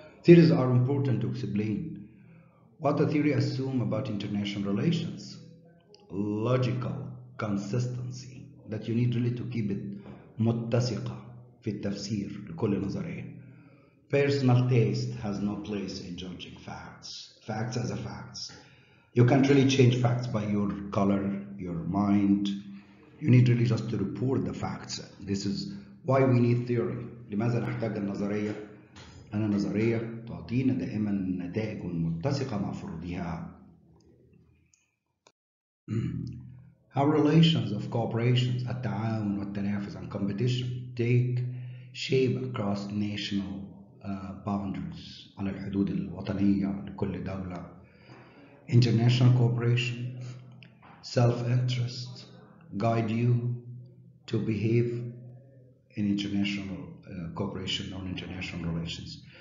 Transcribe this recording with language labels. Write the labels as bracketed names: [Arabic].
[English] Theories are important to explain what the theory assumes about international relations, logical consistency, that you need really to keep it [Arabic] متسقة في التفسير لكل نظرية. [English] Personal taste has no place in judging facts. Facts as a facts. You can't really change facts by your color, your mind. You need really just to report the facts. This is why we need theory. [Arabic] لماذا نحتاج النظرية؟ أن النظرية تعطينا دائما نتائج متسقة مع فروضها. [English] How relations of cooperation, [Arabic] التعاون والتنافس [English] and competition take shape across national boundaries [Arabic] على الحدود الوطنية لكل دولة. [English] International cooperation, self-interest guide you to behave in international cooperation on international relations.